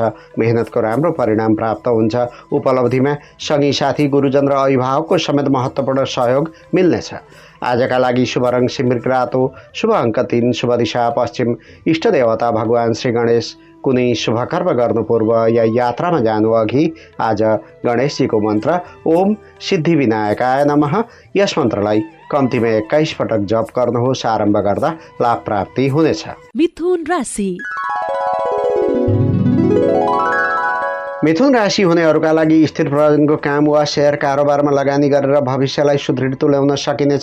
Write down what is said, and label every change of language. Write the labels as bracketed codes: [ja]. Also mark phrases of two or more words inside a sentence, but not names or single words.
[ne] मेहनतको राम्रो परिणाम प्राप्त हुन्छ। उपलब्धिमा सँगै साथी, गुरुजन र अभिभावकको समेत महत्त्वपूर्ण सहयोग मिल्नेछ। आजका लागि शुभ रङ सिमृक रातो, शुभ अङ्क 3, शुभ दिशा पश्चिम, इष्ट देवता भगवान श्री गणेश। कुनै शुभ कर्म गर्नु पूर्व या यात्रामा जानु अघि आज गणेशजीको मन्त्र [sa] ओम सिद्धि विनायकाय नमः, [ne] यस मन्त्रलाई कम्तीमा 21 पटक जप गर्नुहोस्। आरम्भ गर्दा लाभ प्राप्ति हुनेछ। मिथुन राशि। मिथुन राशि हुनेहरूका लागि स्थिर प्रयोजनको काम वा सेयर कारोबारमा लगानी गरेर भविष्यलाई सुदृढ तुल्याउन सकिनेछ।